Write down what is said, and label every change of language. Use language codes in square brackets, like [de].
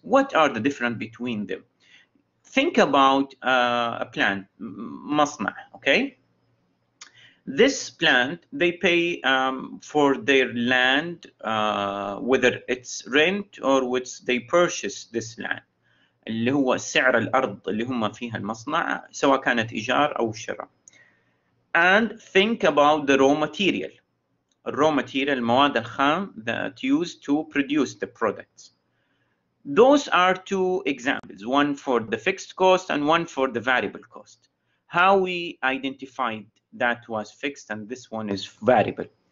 [en] What are the difference between them? Think about a plant, مصنع, okay? This plant, they pay for their land, whether it's rent or which they purchase this land. [ar] اللي هو سعر الأرض اللي هم فيها المصنع سواء كانت إيجار أو شراء. [en] And think about the raw material. Raw material, [ar] المواد الخام [en] that used to produce the products. Those are two examples, one for the fixed cost and one for the variable cost. How we identified that was fixed and this one is variable.